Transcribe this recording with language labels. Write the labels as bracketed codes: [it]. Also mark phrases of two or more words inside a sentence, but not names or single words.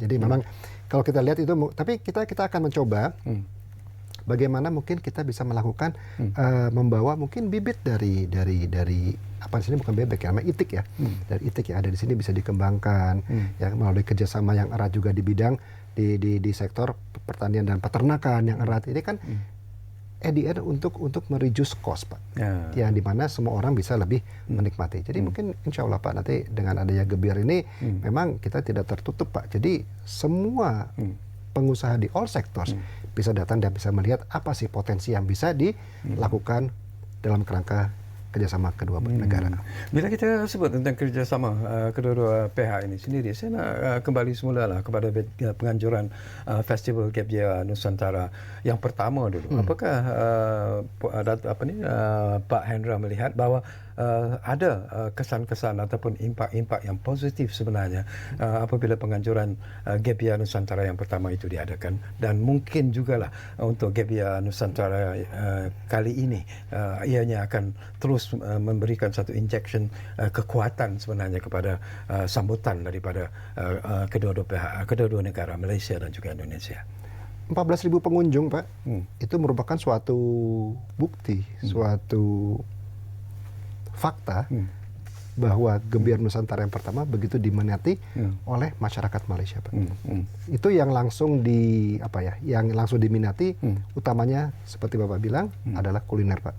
[id] Jadi memang kalau kita lihat itu, tapi kita akan mencoba bagaimana mungkin kita bisa melakukan membawa mungkin bibit dari apa di sini, bukan bebek ya, namanya itik ya, dari itik yang ada di sini bisa dikembangkan yang melalui kerjasama yang erat juga di bidang di sektor pertanian dan peternakan yang erat ini kan untuk [en] mereduce cost [id] Pak, yang dimana semua orang bisa lebih menikmati. Jadi mungkin [ar] إن شاء الله [id] Pak, nanti dengan adanya Gebiar ini memang kita tidak tertutup Pak, jadi semua pengusaha di [en] all sectors [id] bisa datang dan bisa melihat apa sih potensi yang bisa dilakukan dalam kerangka kerjasama kedua negara. [ms] Bila kita sebut tentang kerjasama kedua-dua pihak ini sendiri, saya nak kembali semula lah kepada penganjuran Festival Gap Year Nusantara yang pertama dulu. Apakah Pak Hendra melihat bahawa ada kesan-kesan ataupun impak-impak yang positif sebenarnya apabila penganjuran Gap Year Nusantara yang pertama itu diadakan, dan mungkin jugalah untuk Gap Year Nusantara kali ini ianya akan terus memberikan satu injection kekuatan sebenarnya kepada sambutan daripada kedua-dua negara, Malaysia dan juga Indonesia. [id] 14.000 pengunjung Pak, itu merupakan suatu bukti, suatu fakta bahwa Gebiar Nusantara yang pertama begitu diminati oleh masyarakat Malaysia Pak. Itu yang langsung yang langsung diminati utamanya seperti Bapak bilang adalah kuliner Pak.